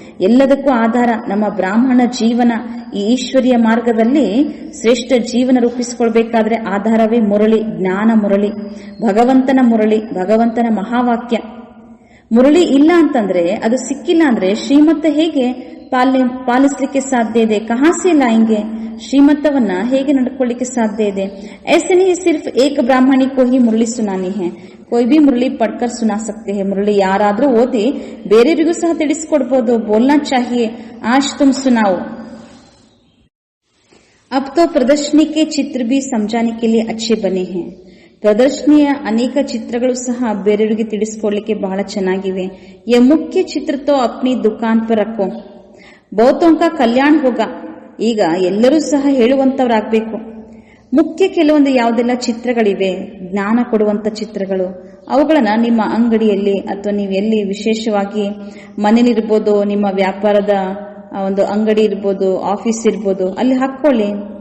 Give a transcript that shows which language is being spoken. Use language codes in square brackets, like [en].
[kn] ಎಲ್ಲದಕ್ಕೂ ಆಧಾರ ನಮ್ಮ ಬ್ರಾಹ್ಮಣ ಜೀವನ. ಈ ಈಶ್ವರಿಯ ಮಾರ್ಗದಲ್ಲಿ ಶ್ರೇಷ್ಠ ಜೀವನ ರೂಪಿಸಿಕೊಳ್ಬೇಕಾದ್ರೆ ಆಧಾರವೇ ಮುರಳಿ, ಜ್ಞಾನ ಮುರಳಿ, ಭಗವಂತನ ಮುರಳಿ, ಭಗವಂತನ ಮಹಾವಾಕ್ಯ. ಮುರಳಿ ಇಲ್ಲ ಅಂತಂದ್ರೆ, ಅದು ಸಿಕ್ಕಿಲ್ಲ ಅಂದ್ರೆ ಶ್ರೀಮತ್ತ ಹೇಗೆ ಪಾಲಿಸ್ಲಿಕ್ಕೆ ಸಾಧ್ಯ ಇದೆ? [hi] ಕಹಾಸೆ ಲಾಯೆಂಗೆ? [kn] ಶ್ರೀಮತ್ತವನ್ನ ಹೇಗೆ ನಡ್ಕೊಳ್ಳಿಕ್ಕೆ ಸಾಧ್ಯ ಇದೆ? [hi] ऐसे नहीं सिर्फ एक ब्राह्मणी को ही मुरली सुनानी है, कोई भी मुरली पढ़कर सुना सकते हैं. [kn] मुरली ಯಾರಾದ್ರೂ ಓದಿ ಬೇರೆಯವರಿಗೂ ಸಹ ತಿಳಿಸಿಕೊಡ್ಬೋದು. [hi] बोलना चाहिए, आज तुम सुनाओ. अब तो प्रदर्शनी के चित्र भी समझाने के लिए अच्छे बने हैं. [kn] ಪ್ರದರ್ಶನಿಯ ಅನೇಕ ಚಿತ್ರಗಳು ಸಹ ಬೇರೆಯವರಿಗೆ ತಿಳಿಸಿಕೊಡ್ಲಿಕ್ಕೆ ಬಹಳ ಚೆನ್ನಾಗಿವೆ. [hi] ये मुख्य चित्र तो अपनी दुकान पर रखो, बहुतों का कल्याण होगा. [kn] ಈಗ ಎಲ್ಲರೂ ಸಹ ಹೇಳುವಂತವರಾಗಬೇಕು. ಮುಖ್ಯ ಕೆಲವೊಂದು ಯಾವುದೆಲ್ಲ ಚಿತ್ರಗಳಿವೆ, ಜ್ಞಾನ ಕೊಡುವಂತ ಚಿತ್ರಗಳು, ಅವುಗಳನ್ನ ನಿಮ್ಮ ಅಂಗಡಿಯಲ್ಲಿ ಅಥವಾ ನೀವು ಎಲ್ಲಿ ವಿಶೇಷವಾಗಿ ಮನೇಲಿರ್ಬೋದು, ನಿಮ್ಮ ವ್ಯಾಪಾರದ ಒಂದು ಅಂಗಡಿ ಇರ್ಬೋದು, ಆಫೀಸ್ ಇರ್ಬೋದು, ಅಲ್ಲಿ ಹಾಕೊಳ್ಳಿ.